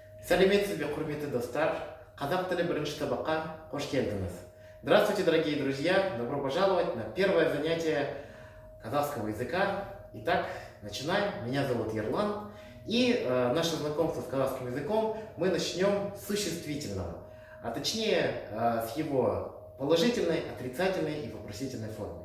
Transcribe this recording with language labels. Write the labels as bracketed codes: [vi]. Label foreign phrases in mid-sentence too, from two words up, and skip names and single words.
[kk] Сәлеметсізбе, құрметті достар. Қазақ тілі бірінші сабаққа қош келдіңіз. [ru] Здравствуйте, дорогие друзья. Добро пожаловать на первое занятие казахского языка. Итак, начинаем. Меня зовут Ерлан. И наше знакомство с казахским языком мы начнем с существительного. А точнее, с его положительной, отрицательной и вопросительной формы.